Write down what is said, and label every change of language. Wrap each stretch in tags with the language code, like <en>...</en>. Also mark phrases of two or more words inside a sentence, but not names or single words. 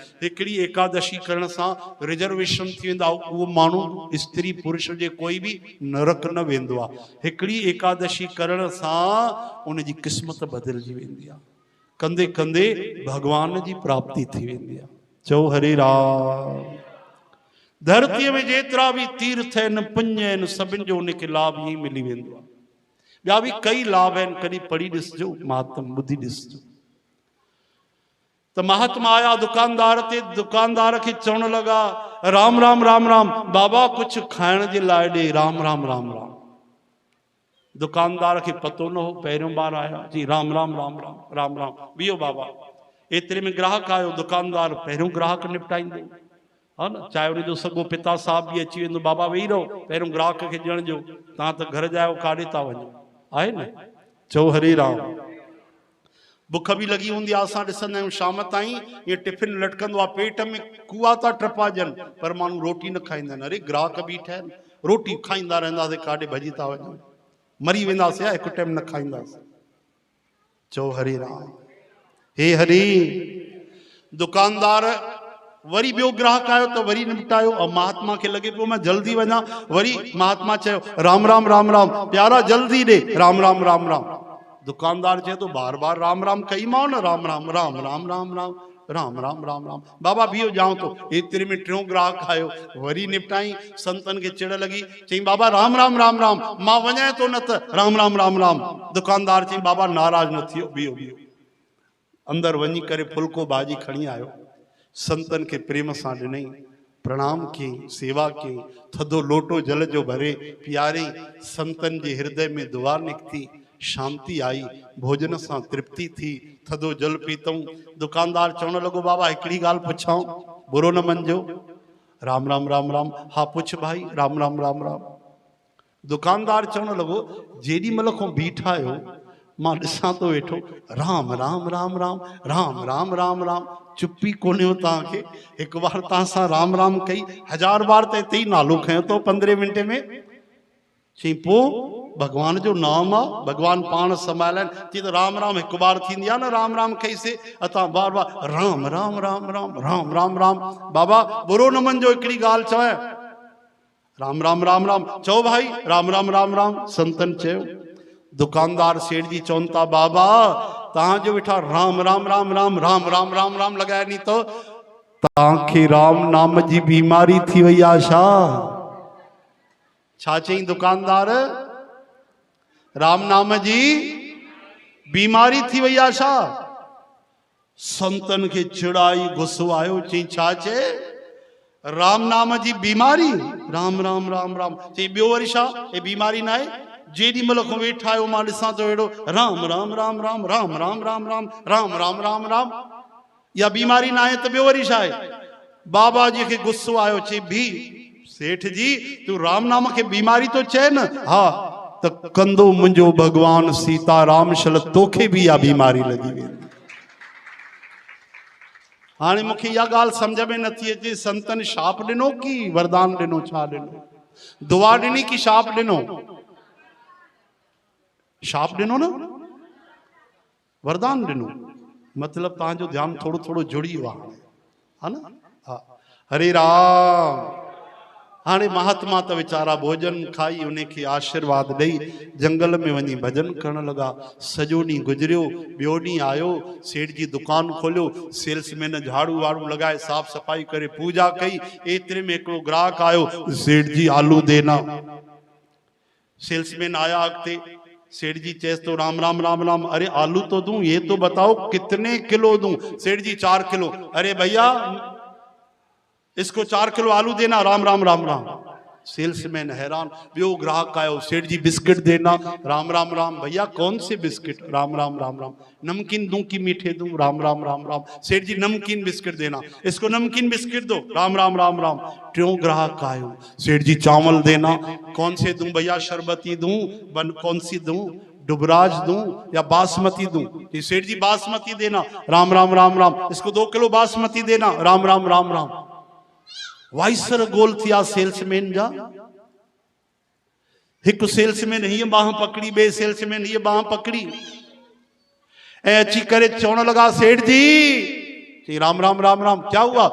<sd>हिकिड़ी एकादशी करण सां रिजर्वेशन थी वेंदा, उहो माण्हू स्त्री पुरुष जे कोई बि नरक न वेंदो आहे। हिकिड़ी एकादशी करण सां उनजी क़िस्मत बदिलजी वेंदी आहे, कंदे कंदे भगवान जी प्राप्ति थी वेंदी आहे। चओ हरे राम। धरतीअ में जेतिरा भी तीर्थ आहिनि, पुण्य आहिनि, सभिनि जो उनखे लाभ ईअं मिली वेंदो आहे। ॿिया भी कई लाभ आहिनि, कॾहिं पढ़ी ॾिसजो, महात्म ॿुधी ॾिसजो। तो महात्मा आया दुकानदार ते, दुकानदार खे चवण लगा राम राम राम राम, बाबा कुछ खाइण जे लाइ ॾे, राम राम राम राम। दुकानदार के पतो न हो, पहिरियों बार आया जी राम राम राम राम राम राम। बीहो बाबा। एतिरे में ग्राहक आयो, दुकानदार पहिरियों ग्राहक निपटाईंदो, हा न, चाहे उनजो सॻो पिता साहब भी अची वेंदो, बाबा वेही रहो, पहिरियों ग्राहक खे ॾियण जो, तव्हां त घर जा आहियो, काॾे था वञो, आहे न। चओ हरे राम। बुख भी लगी हूंदी आहे, असां ॾिसंदा आहियूं शाम ताईं ये टिफिन लटकंदो आहे, पेट में कुआ था टपाजनि, पर माण्हू रोटी न खाईंदा आहिनि। अरे ग्राहक बीठा आहिनि, रोटी खाईंदा रहंदासीं, काॾे भॼी था वञूं, मरी वेंदासीं, हिकु टाइम न खाईंदासीं। चओ हरे राम। हे हरि। दुकानदार वरी ॿियो ग्राहक आयो त वरी निपटायो, और महात्मा खे लगे पियो मैं जल्दी वञा, वरी महात्मा चयो राम राम राम राम, प्यारा जल्दी ॾे, राम राम राम राम। दुकानदार चए तो बार बार राम राम कई मां न, राम राम राम राम राम राम राम राम राम राम। बाबा बीहो जाऊं तो। एतिरे में टियों ग्राहक आयो, वरी निपटाई। संतन के चिड़ लगी, चई बाबा राम राम राम राम, मां वञां तो न त राम राम राम राम। दुकानदार चई बाबा नाराज न थियो, बीहो बीहो। अंदर वञी करे फुल्को भाजी खणी आयो, संतन के प्रेम सां ॾिनई, प्रणाम कयईं, सेवा कयईं, थधो लोटो जल जो भरे पियारई। संतन जे हृदय में दुआ निकती, शांति आई, भोजन सां तृप्ति थी, थधो जल पीतऊं। दुकानदार चवण लॻो बाबा हिकिड़ी ॻाल्हि पुछां, बुरो न मञिजो। राम राम राम राम, हा पुछ भाई, राम राम राम राम। दुकानदार चवण लॻो जेॾी महिल खां बीठा आहियो मां ॾिसां तो वेठो राम राम राम राम राम राम राम राम, चुप्पी कोन्हे तव्हांखे। हिकु बार तव्हां सां राम राम कई, 1000 बार त हिते ई नालो खयो तो 15 मिंट में। चई पोइ भगवान जो नाम आ, भगवान पाण संभालन थी तो राम राम हिकु बार थींदी आहे न, राम राम कई से अता बार बार राम राम राम राम राम राम राम। बाबा बुरो न मञिजो, हिकिड़ी ॻाल्हि चवां, राम राम राम राम चओ भाई, राम राम राम राम। संतन चयो। दुकानदार सेठ जी चवनि था बाबा तव्हांजो वेठा राम राम राम राम राम राम राम राम लॻाए नी तो तव्हांखे राम नाम जी बीमारी थी वई आहे छा चई दुकानदार? राम नाम जी बीमारी थी वई आहे छा? संतन के चिड़ाई गुस्सो आयो, चई छा चे? राम नाम जी बीमारी? राम राम राम राम। चई ॿियो वरी छा? ये बीमारी ना आहे, जेॾी महिल खां वेठा आहियो मां ॾिसां थो अहिड़ो राम राम राम राम राम राम राम राम राम राम राम राम। या बीमारी ना आहे त ॿियो वरी छा आहे? बाबा जी खे गुस्सो आयो, चई भी सेठ जी तू राम नाम खे बीमारी तो चए न? हा त कंदो मुंहिंजो भगवान सीताराम शल तोखे भी इहा बीमारी लगी वेंदी। हाणे मूंखे इहा ॻाल्हि सम्झ में नथी अचे, संतन शाप ॾिनो की वरदान ॾिनो, छा ॾिनो? दुआ ॾिनी की शाप ॾिनो? शाप ॾिनो न, वरदान ॾिनो। मतलब तव्हांजो ध्यानु थोड़ो थोड़ो जुड़ी वियो आहे, हा न? हा, हरे राम। हाणे महात्मा त वीचारा भोजन खाई उनखे आशीर्वाद ॾेई जंगल में वञी भजन करण लगा। सॼो ॾींहुं गुजरियो, ॿियो ॾींहुं आयो, सेठ जी दुकान खोलियो, सेल्समैन झाड़ू वाड़ू लगाए साफ सफाई करे पूजा कई। एतिरे में हिकिड़ो ग्राहक आयो,</sd> <hi>सेठ जी आलू देना।</hi> <sd>सेल्समैन आया अॻिते, सेठ जी चेस तो राम राम राम राम।</sd> <hi>अरे आलू तो दूं, ये तो बताओ कितने किलो दूं? सेठ जी 4 किलो। अरे भैया इसको 4 किलो आलू देना। राम राम राम राम। सेल्समैन हैरान।</hi> <sd>वो ग्राहक आयो,</sd> <hi>सेठ जी बिस्किट देना। राम राम राम। भैया कौन से बिस्किट? राम राम राम राम। नमकीन दूं कि मीठे दूं? राम राम राम राम। सेठ जी नमकीन बिस्किट देना, इसको नमकीन बिस्किट दो। राम राम राम राम।</hi> <sd>ट्यों ग्राहक आयो,</sd> <hi>सेठ जी चावल देना। कौन से दूं भैया? शरबती दूं? कौन सी दूं? दुबराज दूं या बासमती दूं? सेठ जी बासमती देना। राम राम राम राम। इसको 2 किलो बासमती देना।</hi> <sd>राम राम राम राम। वाइसर गोल थिया सेल्समैन जा। एक सेल्समैन हीअ बाह पकड़ी, बे सेल्समैन हीअ बाह पकड़ी ऐं अची करे चवण लगा, सेठ जी।</sd> <hi>राम राम राम राम। क्या हुआ?</hi>